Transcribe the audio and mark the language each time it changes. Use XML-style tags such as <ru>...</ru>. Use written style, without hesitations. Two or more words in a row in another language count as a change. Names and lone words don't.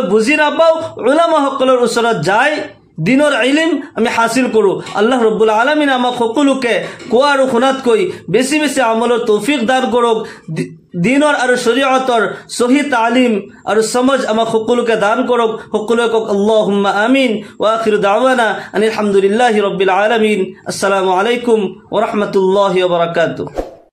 <as>বুজি নাপাওঁ উলামাসকলৰ ওচৰত যায় দিনৰ ইলম আমি হাসিল কৰো</as> <ar>الله رب العالمين</ar> <as>আমাক সকলোকে কোৱা আৰু শুনাতকৈ বেছি আমলৰ তৌফিক দান কৰক দিনৰ আৰু শৰীয়তৰ সহি তালিম আৰু সমজ আমাক সকলোকে দান কৰক সকলোকে কক</as> <ar>اللهم آمين وآخر دعوانا أن الحمد لله رب العالمين السلام عليكم ورحمة الله وبركاته</ar>